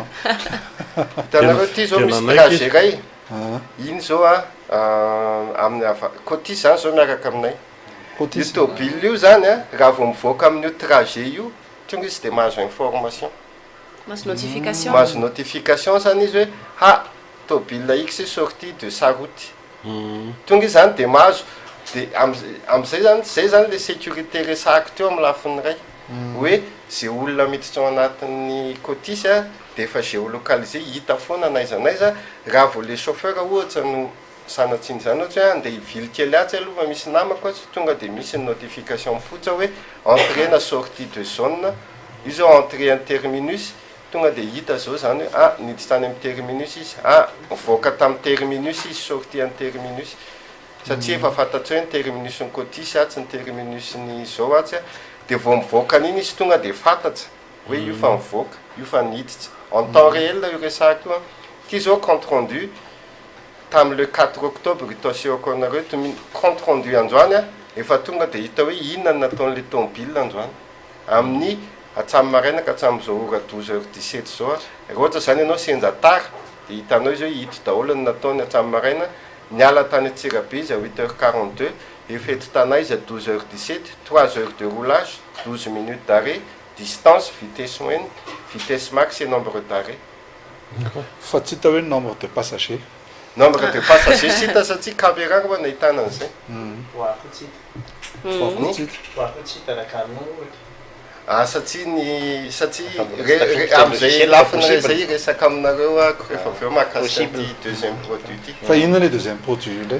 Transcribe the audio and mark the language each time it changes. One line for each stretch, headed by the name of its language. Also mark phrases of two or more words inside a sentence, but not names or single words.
Malagasy: hitanareo ty zao misy trajet ray iny zao amin'ny cotis zany zao miaraka aminay io tobile io zany raha vao mivoaka amin'io trajet io tonga izy de mahazo information mahazo notification zany izy hoe ha tobile X
French: sorti de sa route
Malagasy: tonga izy zany de mahazo de am'izay zany le sécurité resahako teo amin'ny lafiny ray hoe zay olona miditra ao anatin'ny cotisy a de efa géolocalisé hita foana naizanaiza raha vao le chauffeur ohatra no sanatsiny zany ohatra hoe andeha ivily kely atsy aloha fa misy namako tsy tonga de misy notification mifotsa hoe entrée na
French: sortie de zone
Malagasy: io zao
French: entrée en terminus
Malagasy: tonga de hita zao zany hoe niditra tany amin'ny terminus izy mivoaka tamin'ny terminus izy
French: sortie en terminus
Malagasy: satria efa fantatry hoe ny terminus ny cotisy atsy ny terminus ny zao atsy de vao mivoaka an'iny izy tonga de fantatsa hoe io fa mivoaka io fa niditra
French: en temps réel
Malagasy: io resahako io ty zao
French: compte rendu
Malagasy: tamin'le 4 octobre itaseoko anareo
French: compte rendu
Malagasy: androany efa tonga de hita hoe inona ny nataon'le tomobile androany amin'ny atsamy maraina ka hatramin'izao ora 12h17 zao raha ohatra zany ianao senja tara de hitanao izy hoe hito daholo ny nataony atsamy maraina niala tany Antsirabe izy à 8h42 efa eto tanà izy à 12h17
French: 3 heures de roulage 12 minutes d'arrêt distance vitesse moyenne vitesse max et nombre d'arrêt
Malagasy: fa tsy hita hoe
French: nombre de passager nombre de passager
Malagasy: sy hita satria caméra koa nahitana an'izay satria am'izay lafiny zay resaka aminareo ako rehefa aveo mahakasika ty
French: deuxième produit
Malagasy: ty fa inona le
French: deuxième produit
Malagasy: ndray